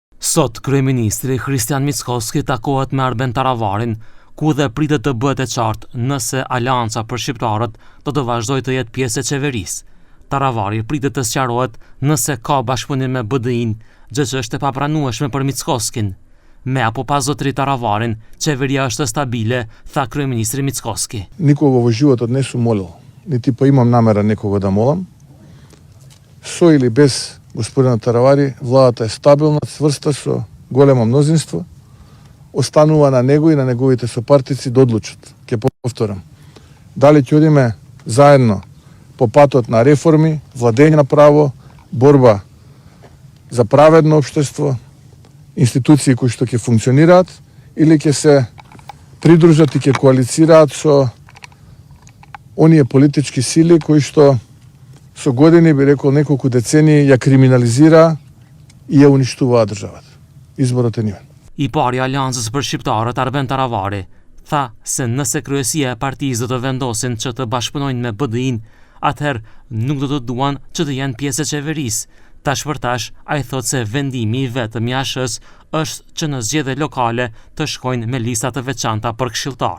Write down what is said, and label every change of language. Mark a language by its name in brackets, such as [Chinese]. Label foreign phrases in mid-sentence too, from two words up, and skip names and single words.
[Albanian] Sot, kryeministri Kristian Mickoski takohet me Arben Taravarin, ku dhe pritet të bëhet e qartë nëse Aleanca për shqiptarët do të vazhdojë të jetë pjesë e qeverisë. Taravari pritet të sqarohet nëse ka bashkëpunim me BDI-n, gjë që është e papranueshme për Mickoskin. Me apo pa zotëri Taravarin, qeveria është stabile, tha kryeministri Mickoski. [Macedonian] Nikogo во животот не сум молил, ниту па имам намера некого да молам. Со или без господина Таравари, владата е стабилна, цврста со големо мнозинство, останува на него и на неговите сопартици да одлучат. Ќе повторам. Дали ќе одиме заедно по патот на реформи, владење на право, борба за праведно општество, институции кои што ќе функционираат, или ќе се придружат и ќе коалицираат со оние политички сили кои што со години, би рекол, неколку децении ја криминализира и ја уништуваа државата. Изборот е нивен. [Albanian] I pari i Aleancës për shqiptarët, Arben Taravari, tha se nëse kryesia e partisë do të vendosin që të bashkëpunojnë me BDI-n, atëherë nuk do të duan që të jenë pjesë e qeverisë. Tash për tash, ai thot se vendimi i vetëm i ASH-s është që në zgjedhje lokale të shkojnë me lista të veçanta për këshilltar.